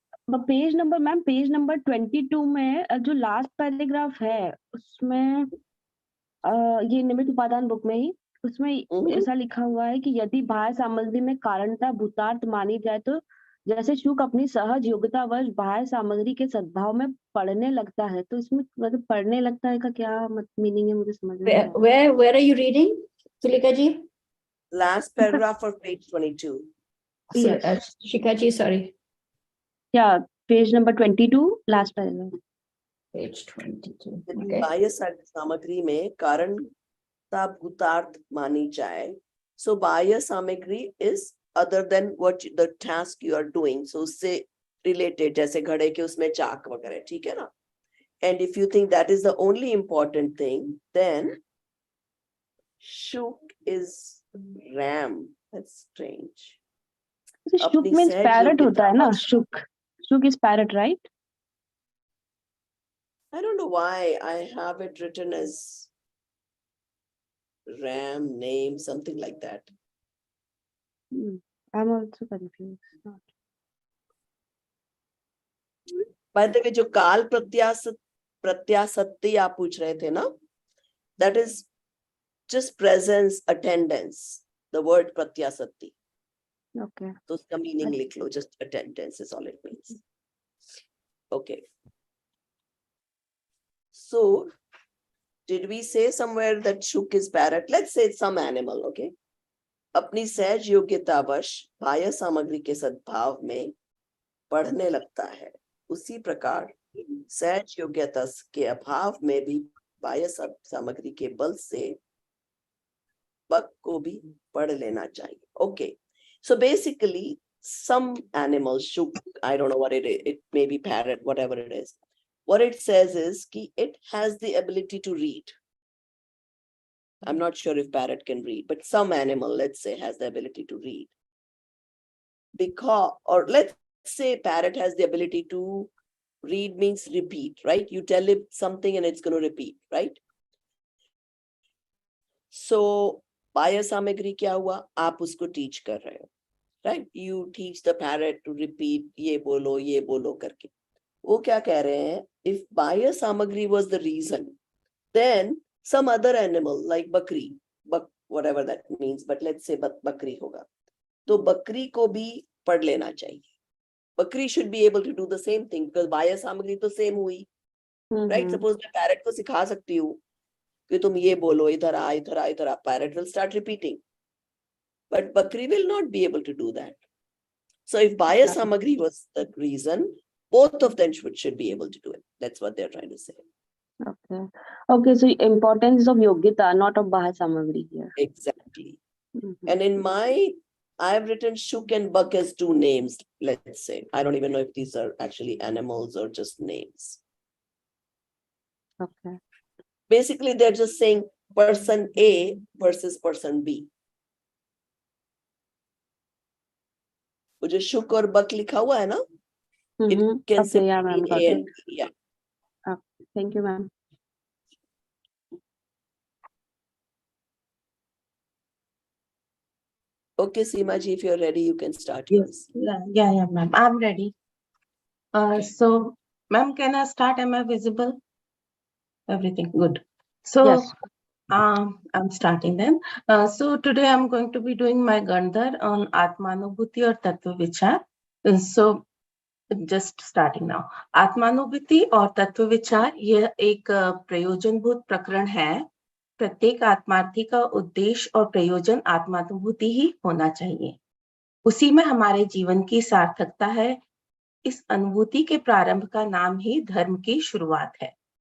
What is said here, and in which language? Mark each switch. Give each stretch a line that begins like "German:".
Hindi: Page number 22 में जो last paragraph है उसमें ये निमित्त उपादान बुक में ही उसमें ऐसा लिखा हुआ है कि यदि बाह्य सामग्री में कारणता भूतार्थ मानी जाए तो जैसे शुक अपनी सहज योग्यतावश बाह्य सामग्री के सद्भाव में पढ़ने लगता है, तो इसमें मतलब पढ़ने लगता है का क्या मीनिंग है मुझे समझ में नहीं आ रहा.
English: Where are you reading, Sulika ji? Last paragraph of page 22. Yes. Shika ji, sorry. Yeah, page number 22, last paragraph. Page 22.
Hindi: बाह्य सामग्री में कारणता भूतार्थ मानी जाए
English: So bahya samagri is other than what the task you are doing.
Hindi: So उससे related, जैसे घड़े के उसमें चाक वगैरह, ठीक है ना?
English: And if you think that is the only important thing, then shuk is ram. That's strange. So shuk
Hindi: अपनी
English: means
Hindi: सहज
English: parrot
Hindi: योग्यता होता है ना? पर-
English: Shuk. Shuk is parrot, right? I don't know why I have it written as ram name, something like that. I'm also confused. By the way,
Hindi: जो काल प्रत्यासत्ति आप पूछ रहे थे ना,
English: that is just presence, attendance. The word pratyasatti. Okay.
Hindi: तो उसका
English: meaning
Hindi: लिख लो,
English: just attendance is all it means. Okay. So, did we say somewhere that shuk is parrot? Let's say it's some animal, okay?
Hindi: अपनी सहज योग्यतावश बाह्य सामग्री के सद्भाव में पढ़ने लगता है, उसी प्रकार सहज योग्यता के अभाव में भी बाह्य सामग्री के बल से बक को भी पढ़ लेना चाहिए.
English: Okay, so basically some animals, shuk, I don't know what it is, it may be parrot, whatever it is. What it says is कि it has the ability to read. I'm not sure if parrot can read, but some animal, let's say, has the ability to read. Because, or let's say parrot has the ability to read means repeat, right? You tell it something and it's going to repeat, right?
Hindi: So, बाह्य सामग्री क्या हुआ? आप उसको teach कर रहे हो, right?
English: You teach the parrot to repeat
Hindi: ये बोलो करके. वो क्या कह रहे हैं?
English: If bahya samagri was the reason, then some other animal like bakri, whatever that means, but let's say
Hindi: बकरी होगा, तो बकरी को भी पढ़ लेना चाहिए.
English: Bakri should be able to do the same thing because bahya samagri तो same हुई, right?
Hindi: Suppose मैं parrot को सिखा सकती हूँ कि तुम ये बोलो, इधर आ, इधर आ, इधर आ.
English: Parrot will start repeating, but bakri will not be able to do that. So if bahya samagri was the reason, both of them should be able to do it. That's what they're trying to say. Okay. Okay. So importance of yogyata, not of baha samagri here. Exactly. And in I've written shuk and buck as two names, let's say. I don't even know if these are actually animals or just names. Okay. Basically, they're just saying person A versus person B.
Hindi: वो जो शुक और बक लिखा हुआ है ना,
English: it can Okay, simply yeah, ma'am, mean got A it. and B. Yeah. Thank you, ma'am. Okay, Seema ji, if you're ready, you can start. Yes, yeah, ma'am. I'm ready. So, ma'am, can I start? Am I visible? Everything good. So, Yes. I'm starting then. So today I'm going to be doing my Gandhar on Atmanubhuti or Tattva Vichar. So just starting now.
Hindi: आत्मानुभूति और तत्व विचार यह एक प्रयोजनभूत प्रकरण है. प्रत्येक आत्मार्थी का उद्देश्य और प्रयोजन आत्मानुभूति ही होना चाहिए. उसी में हमारे जीवन की सार्थकता है. इस अनुभूति के प्रारंभ का नाम ही धर्म की शुरुआत है.